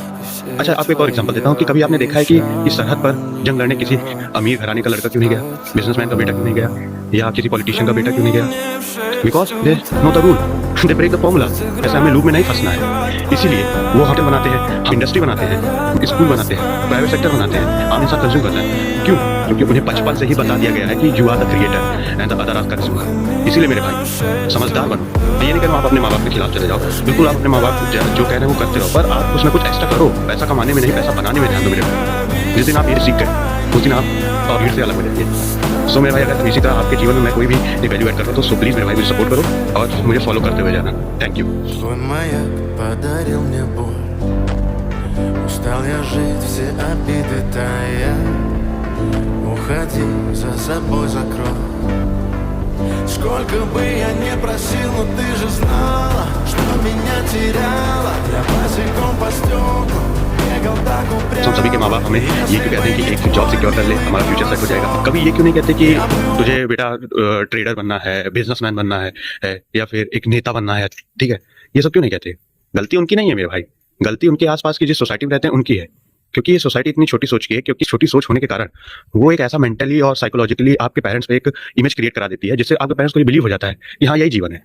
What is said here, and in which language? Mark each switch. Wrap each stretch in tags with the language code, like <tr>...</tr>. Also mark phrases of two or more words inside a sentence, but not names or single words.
<hi>अच्छा, आपको एक और एग्जांपल देता हूँ कि कभी आपने देखा है कि इस सरहद पर जंग लड़ने किसी अमीर घराने का लड़का क्यों नहीं गया, बिजनेसमैन का बेटा क्यों नहीं गया, या किसी पॉलिटिशियन का बेटा क्यों नहीं गया?</hi> <en>because they know the rule, they break the formula.</en> <hi>ऐसे हमें लूप में नहीं फंसना है। इसीलिए वो होटल बनाते हैं, इंडस्ट्री बनाते हैं, स्कूल बनाते हैं,</hi> <en>private sector</en> <hi>बनाते हैं, आम इंसान कंज्यूम करता है। क्यों? क्योंकि उन्हें बचपन से ही बता दिया गया है कि</hi> <en>you are the creator and the other are consumer.</en> <hi>इसीलिए मेरे भाई समझदार बनो। ये नहीं करो आप अपने माँ बाप के खिलाफ चले जाओ, बिल्कुल आप अपने माँ बाप जो कह रहे हैं वो करते रहो, पर आप कुछ ना कुछ एक्स्ट्रा करो। पैसा कमाने में नहीं, पैसा बनाने में ध्यान दो मेरे भाई। जिस दिन आप ये सीख गए उस दिन आप और भीड़ से अलग हो जाएंगे। सो मेरे भाई, अगर इसी तरह आपके जीवन में मैं कोई भी</hi> <en>value add</en> <hi>कर रहा हूँ तो</hi> <en>so please</en> <hi>मेरे भाई मुझे सपोर्ट करो और मुझे फॉलो करते हुए जाना।</hi> <en>thank you.</en> <ru>Твой маяк подарил мне боль. Устал я жить, все обиды тая. Уходи, за собой закрой. Сколько бы я не просил, но ты же знала, что меня теряла. Я босиком по стеклам бегал так упрямо.</ru> <hi>हम सभी के माँ बाप हमें ये क्यों कहते हैं कि एक</hi> <en>job secure</en> <hi>कर ले, हमारा</hi> <en>future set</en> <hi>हो जाएगा। कभी ये क्यों नहीं कहते कि तुझे बेटा ट्रेडर बनना है, बिजनेसमैन बनना है या फिर एक नेता बनना है, ठीक है। ये सब क्यों नहीं कहते? गलती उनकी नहीं है मेरे भाई, गलती उनके आसपास की जिस सोसाइटी में रहते हैं उनकी है। क्योंकि ये सोसाइटी इतनी छोटी सोच की है, क्योंकि छोटी सोच होने के कारण वो एक ऐसा मेंटली और साइकोलॉजिकली आपके पेरेंट्स पे एक</hi> <en>image create</en> <hi>करा देती है, जिससे आपके पेरेंट्स को ये बिलीव हो जाता है कि हाँ यही जीवन है।</hi>